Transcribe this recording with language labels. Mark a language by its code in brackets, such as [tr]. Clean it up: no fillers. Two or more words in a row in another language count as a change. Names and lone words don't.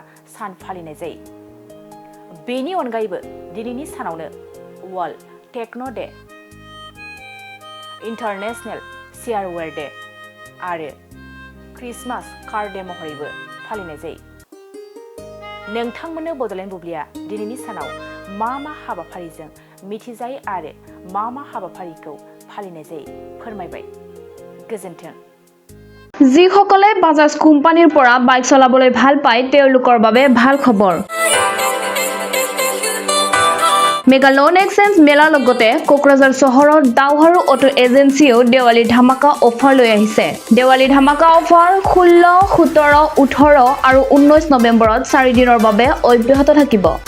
[brx] सान फालिनाय जायो बेनि अनगायैबो दिनैनि सानावनो वर्ल्ड टेक्न' डे इन्टारनेशनेल शेयारवेयर डे आरो क्रिसमास कार डे महरैबो फालिनाय जायो नोंथांमोननो बड'लेण्ड बुब्लिया दिनैनि सानाव मा हाबाफारिजों मिथिजायो आरो मा हाबाफारिखौ फालिनाय जायो फोरमायबाय गोजोन्थों [as] যিসকলে বাজাজ কোম্পানীৰ পৰা বাইক চলাবলৈ ভাল পায় তেওঁলোকৰ বাবে ভাল খবৰ মেগা লোন এক্সচেঞ্জ মেলাৰ লগতে কোকৰাঝাৰ চহৰৰ দাওহাৰু অটো এজেন্সিও দেৱালী ধামাকা অফাৰ লৈ আহিছে দেৱালী ধামাকা অফাৰ 16, 17, 18 আৰু 19 নৱেম্বৰত 4 দিনৰ বাবে অব্যাহত থাকিব